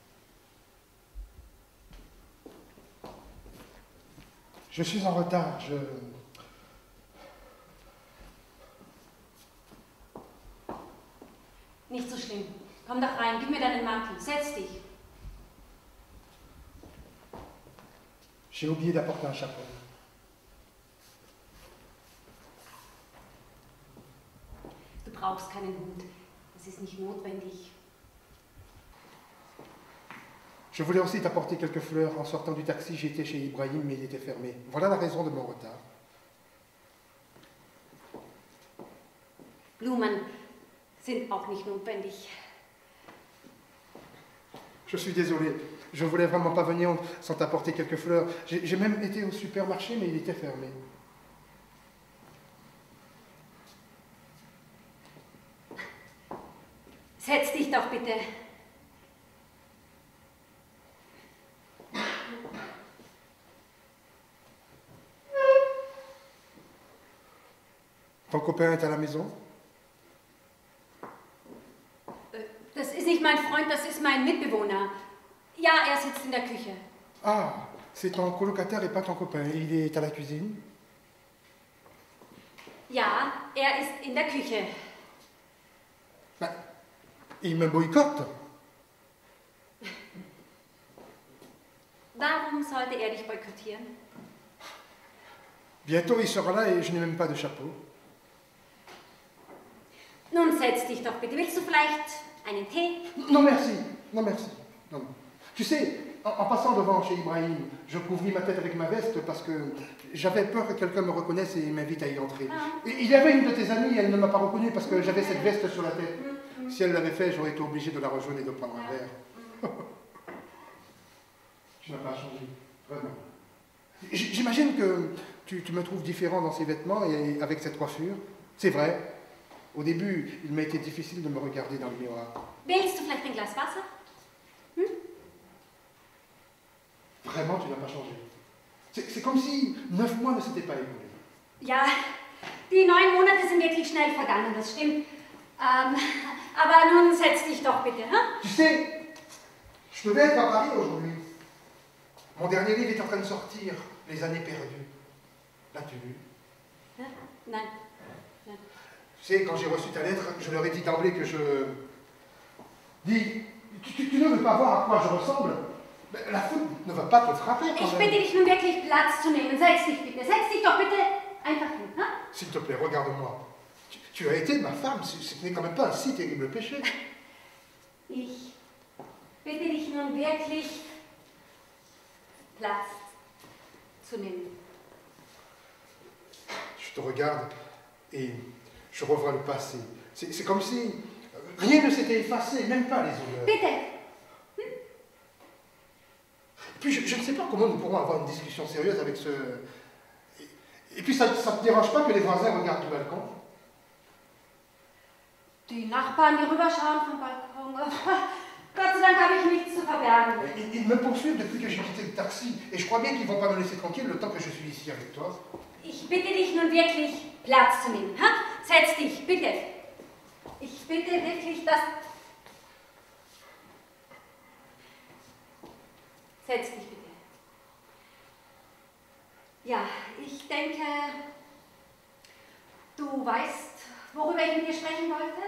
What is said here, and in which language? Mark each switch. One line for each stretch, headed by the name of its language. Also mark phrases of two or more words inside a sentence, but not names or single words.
French: Je suis en retard,
German: Nicht so schlimm. Komm doch rein, gib mir deinen Mantel. Setz dich.
French: J'ai oublié d'apporter un chapeau.
German: Du brauchst keinen Hut. Das ist nicht notwendig.
French: Je voulais aussi t'apporter quelques fleurs. En sortant du taxi, j'étais chez Ibrahim, mais il était fermé. Voilà la raison de mon retard.
German: Blumen sind auch nicht notwendig.
French: Je suis désolé. Je voulais vraiment pas venir sans t'apporter quelques fleurs. J'ai même été au supermarché, mais il était fermé.
German: Setz dich doch bitte.
French: Ton copain est à la maison?
German: Das ist nicht mein Freund, das ist mein Mitbewohner. Ja, er sitzt in der Küche.
French: Ah, c'est ton colocataire et pas ton copain. Il est à la cuisine?
German: Ja, er ist in der Küche.
French: Ben, il me boycotte.
German: Warum sollte er dich boykottieren?
French: Bientôt il sera là et je n'ai même pas de chapeau.
German: Nun setz dich doch bitte. Willst du vielleicht einen Tee?
French: Non merci, non merci. Non. Tu sais, en passant devant chez Ibrahim, je couvris ma tête avec ma veste parce que j'avais peur que quelqu'un me reconnaisse et m'invite à y entrer. Ah. Et il y avait une de tes amies, elle ne m'a pas reconnue parce que j'avais cette veste sur la tête. Si elle l'avait fait, j'aurais été obligé de la rejoindre et de prendre un verre. Tu n'as pas changé, vraiment. J'imagine que tu me trouves différent dans ces vêtements et avec cette coiffure. C'est vrai. Au début, il m'a été difficile de me regarder dans le miroir.
German: Willst du vielleicht ein Glas Wasser? Hm?
French: Vraiment, tu n'as pas changé. C'est comme si 9 mois ne s'étaient pas écoulés.
German: Ja, die 9 Monate sind wirklich schnell vergangen, das stimmt. Aber nun setz dich doch bitte, hein?
French: Tu sais, je devais être à Paris aujourd'hui. Mon dernier livre est en train de sortir, Les années perdues. L'as-tu lu?
German: Hein? Nein.
French: Tu sais, quand j'ai reçu ta lettre, je leur ai dit d'emblée que je... Dis, tu ne veux pas voir à quoi je ressemble? La foudre ne va pas te frapper quand
German: Ich
French: même.
German: bitte dich nun wirklich Platz zu nehmen. Setz dich bitte. Setz dich doch bitte einfach hin, hein?
French: S'il te plaît, regarde-moi. Tu as été ma femme, ce n'est quand même pas un si terrible péché.
German: Ich bitte dich nun wirklich Platz zu nehmen.
French: Je te regarde et je revois le passé. C'est comme si rien ne s'était effacé, même pas les odeurs.
German: Bitte.
French: Puis je ne sais pas comment nous pourrons avoir une discussion sérieuse avec ce... Et puis ça ne te dérange pas que les voisins regardent du balcon?
German: Die Nachbarn, die rüberschauen vom Balkon. Gott sei Dank habe ich nichts zu verbergen.
French: Ils me poursuivent depuis que j'ai quitté le taxi. Et je crois bien qu'ils ne vont pas me laisser tranquille le temps que je suis ici avec toi.
German: Ich bitte dich nun wirklich Platz zu nehmen. Ha? Setz dich, bitte. Ich bitte wirklich, dass... Setz dich bitte. Ja, ich denke, du weißt, worüber ich mit dir sprechen wollte?